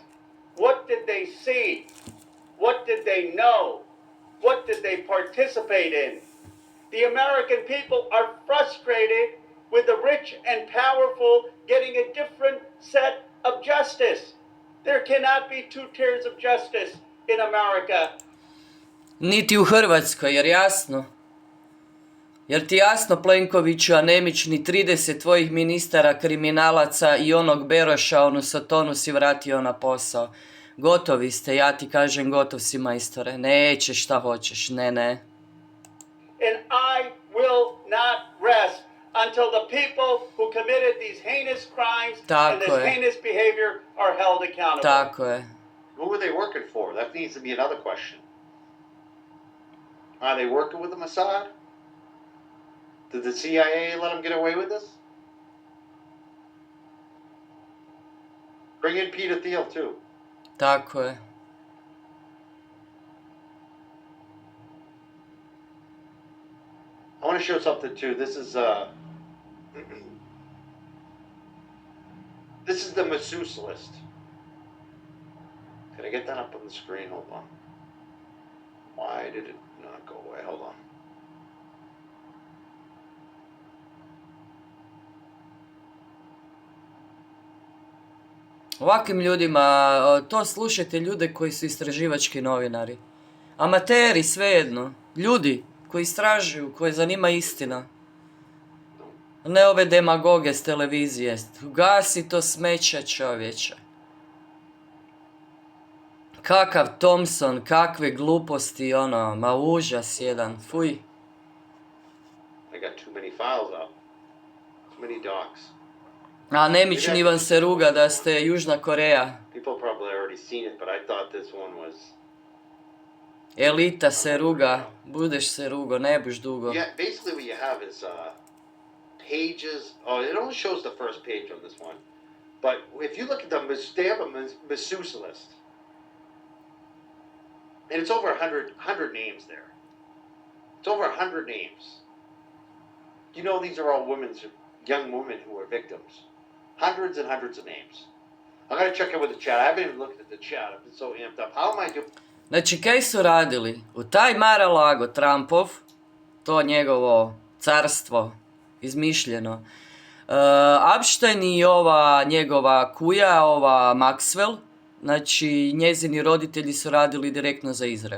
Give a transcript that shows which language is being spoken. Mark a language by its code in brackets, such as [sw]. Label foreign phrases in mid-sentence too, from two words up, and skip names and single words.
[en] What did they see? What did they know? What did they participate in? The American people are frustrated with the rich and powerful getting a different set of justice. There cannot be two tiers of justice in America. [hr] Niti u Hrvatskoj, jer jasno? Jer ti jasno, Plenkoviću, anemični 30 tvojih ministara, kriminalaca i onog Beroša, onu Sotonu si vratio na posao. Gotovi ste, ja ti kažem, gotov si, majstore. Nećeš šta hoćeš, ne. [en] And I will not rest until the people who committed these heinous crimes and this heinous behavior are held accountable. [hr] Tako je. [en] Who were they working for? That needs to be another question. Are they working with the Mossad? Did the CIA let them get away with this? Bring in Peter Thiel, too. [hr] Tako je. [en] I want to show something, too. This is the masseuse list. Can I get that up on the screen? Hold on. Why did it not go away? Hold on. [hr] Ovakvim ljudima, to slušajte ljude koji su istraživački novinari. Amateri, svejedno. Ljudi koji istražuju, koji zanima istina. Ne ove demagoge s televizije. Gasi to smeće, čovječe. Kakav Thompson, kakve gluposti, ma užas jedan, fuj. [en] I got too many files up. Too many docs. [hr] A nemični vam se ruga da ste Južna Koreja. [en] People probably already seen it, but I thought this one was [hr] Elita se ruga, budeš se rugo, ne buš dugo. [en] Yeah, basically what you have is pages. Oh, it only shows the first page on this one. But if you look at them, they have a masseuse list. And it's over 100 names there. It's over 100 names. You know these are all young women who are victims. Hundreds and hundreds of names. I gotta check in with the chat. I haven't even looked at the chat. I've been so amped up. How am I doing? [hr] Znači, kaj su radili? U taj Mar-a-Lago Trumpov, to njegovo carstvo, izmišljeno, Epstein i ova njegova kuja, ova Maxwell, znači njezini roditelji su radili direktno za Izrael.